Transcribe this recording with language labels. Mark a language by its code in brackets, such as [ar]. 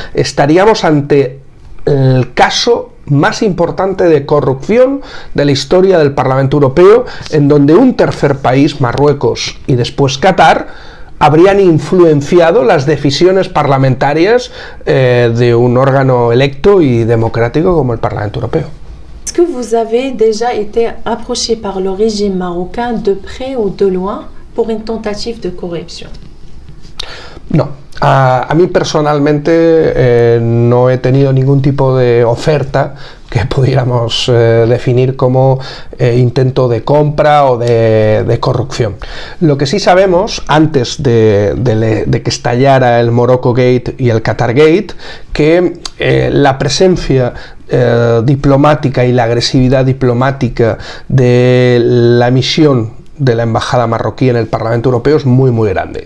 [es] Estaríamos ante el caso más importante de corrupción de la historia del Parlamento Europeo, en donde un tercer país, Marruecos y después Qatar, habrían influenciado las decisiones parlamentarias de un órgano electo y democrático como el Parlamento Europeo. [fr] Est-ce que vous avez déjà été approché par le régime marocain de près ou de loin pour une tentative de corruption? [es] No, a mí personalmente no he tenido ningún tipo de oferta que pudiéramos definir como intento de compra o de corrupción. Lo que sí sabemos, antes de que estallara el Morocco Gate y el Qatar Gate, que la presencia diplomática y la agresividad diplomática de la misión de la embajada marroquí en el Parlamento Europeo es muy grande.